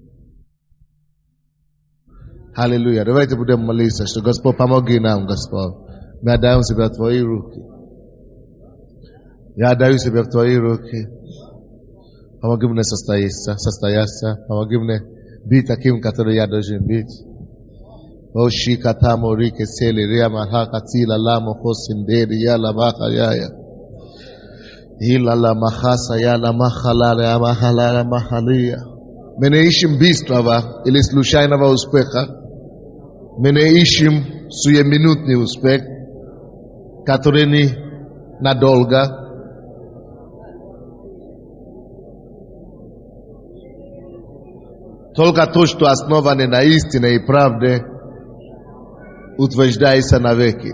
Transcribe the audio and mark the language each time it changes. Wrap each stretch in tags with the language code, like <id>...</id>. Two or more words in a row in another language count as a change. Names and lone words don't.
<ru>Аллилуйя. Давайте будем молиться, что Господь помоги нам, Господь. Мы отдаем себя в Твои руки. Я отдаю себя в Твои руки. Помоги мне состояться. Помоги мне быть таким, который я должен быть. Оши катамо рике сели риама хакатила ламо хосиндери яла бахаяя. Илала махаса яла махалара махалара махалия. Мы не ищем быстрого или случайного успеха. Мы не ищем суеминутный успех, который не надолго. Только то, что основано на истине и правде, утверждается навеки.</ru>